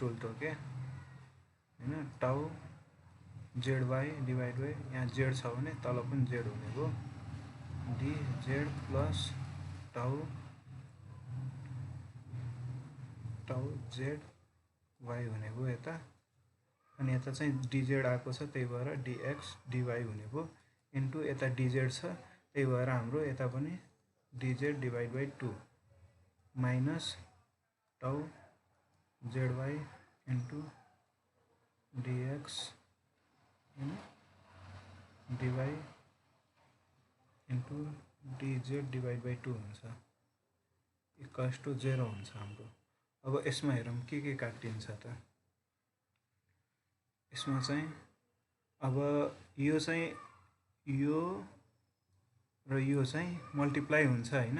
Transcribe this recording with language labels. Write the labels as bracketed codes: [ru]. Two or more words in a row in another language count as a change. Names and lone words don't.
[ne] उल्टो के हैन [en] tau z y divide by [ne] यहाँ जेड छ भने तल पनि जेड हुने भयो [en] d z plus tau tau z y [ne] हुने भयो यता। अनि यता चाहिँ dz आएको छ त्यही भएर [en] dx dy [ne] हुने भयो इन्टु यता dz छ त्यही भएर हाम्रो यता पनि [en] dz divide by 2 minus tau zy into dx dy into dz divide by 2 [ne] हुन्छ [en] equals to 0 [ne] हुन्छ हाम्रो। अब यसमा हेरौँ के काटिन्छ त। यसमा चाहिँ अब यो चाहिँ यो र यो चाहिँ मल्टिप्लाई हुन्छ हैन।